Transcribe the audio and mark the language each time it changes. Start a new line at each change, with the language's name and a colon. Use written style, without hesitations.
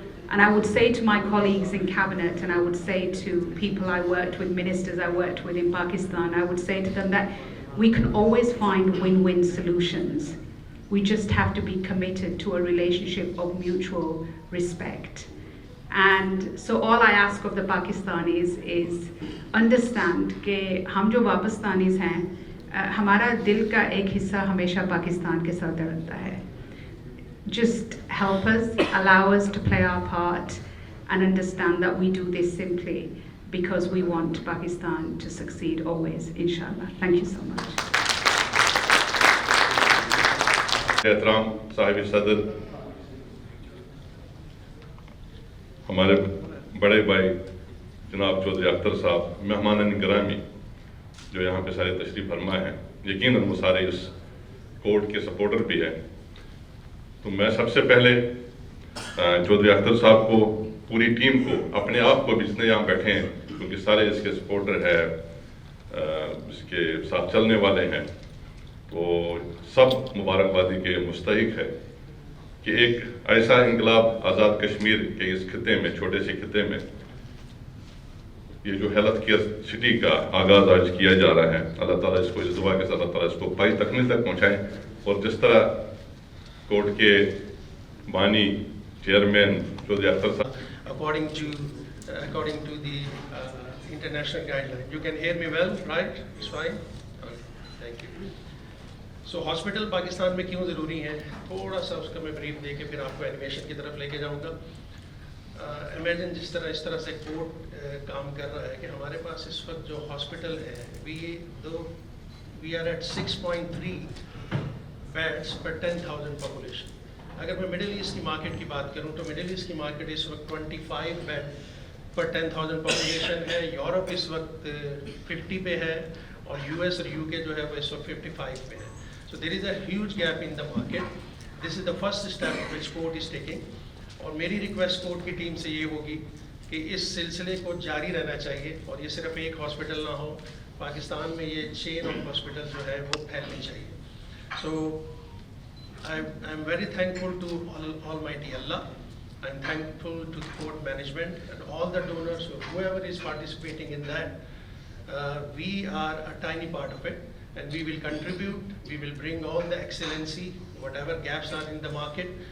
English: And I would say to my colleagues in cabinet, and I would say to people I worked with, ministers I worked with in Pakistan, I would say to them that we can always find win-win solutions. We just have to be committed to a relationship of mutual respect. And so all I ask of the Pakistanis is understand
Hindi: कि हम जो वापस्तानीज़ हैं, हमारा दिल का एक हिस्सा हमेशा पाकिस्तान के साथ रहता है.
English: Just help us, allow us to play our part, and understand that we do this simply because we want Pakistan to succeed always, inshallah. Thank you so much.
Hindi: एहतराम साहिब सदर, हमारे बड़े भाई जनाब चौधरी अख्तर साहब, मेहमान गिरामी जो यहाँ पे सारे तशरीफ़ फरमा हैं, यकीनन वो सारे इस कोर्ट के सपोर्टर भी हैं। तो मैं सबसे पहले चौधरी अख्तर साहब को, पूरी टीम को, अपने आप को भी जितने यहाँ बैठे हैं, क्योंकि सारे इसके सपोर्टर हैं, इसके साथ चलने वाले हैं, तो सब मुबारकबादी के मुस्तहिक है कि एक ऐसा इनकलाब आज़ाद कश्मीर के इस खिते में, छोटे से खिते में, ये जो हेल्थ केयर सिटी का आगाज़ आज किया जा रहा है, अल्लाह ताला इसको इस दुआ के साथ अल्लाह ताला इसको पाई तकमील तक पहुँचाएँ। और जिस तरह कोर्ट के बानी चेयरमैन चौधरी अख्तर साहब,
English: according to the international guideline. You can hear me well, right? It's fine? Okay, thank you.
Hindi: So hospital Pakistan में क्यों ज़रूरी है, थोड़ा सा उसका मैं ब्रीफ दे के फिर आपको एनिमेशन की तरफ लेके जाऊंगा। इमेजिन इस तरह से कोर्ट काम कर रहा है कि हमारे पास इस वक्त जो हॉस्पिटल है,
English: we are at
Hindi: 6.3 बेड्स पर 10,000 पॉपुलेशन। अगर मैं मिडिल ईस्ट की मार्केट की बात करूं तो मिडिल ईस्ट की मार्केट इस वक्त 25 बेड पर 10,000 पॉपुलेशन है, यूरोप इस वक्त 50 पे है, और यूएस और यूके जो है वो इस वक्त 55 पे है।
English: So there is a huge gap in the market. This is the first step which court is taking.
Hindi: और मेरी रिक्वेस्ट कोर्ट की टीम से ये होगी कि इस सिलसिले को जारी रहना चाहिए, और ये सिर्फ एक हॉस्पिटल ना हो, पाकिस्तान में ये चेन ऑफ हॉस्पिटल जो है वो फैलनी चाहिए।
English: So I am very thankful to Almighty Allah. I am thankful to the court management and all the donors, whoever is participating in that. We are a tiny part of it, and we will contribute. We will bring all the excellency, whatever gaps are in the market.